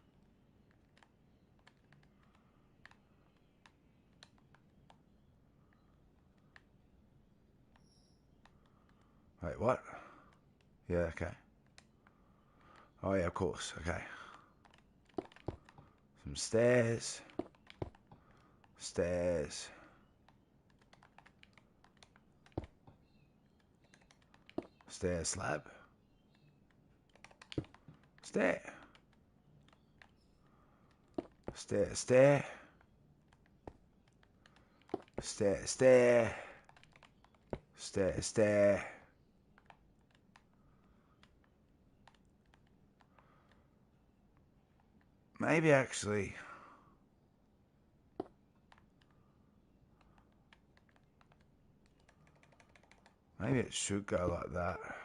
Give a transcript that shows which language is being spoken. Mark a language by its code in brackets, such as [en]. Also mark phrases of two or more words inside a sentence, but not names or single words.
[en] Wait, what? Yeah, okay. Oh, yeah, of course. Okay. Some stairs. Stairs. Stair slab. Stair. Stair, stair. Stair, stair. Stair, stair. Maybe actually... Maybe it should go like that.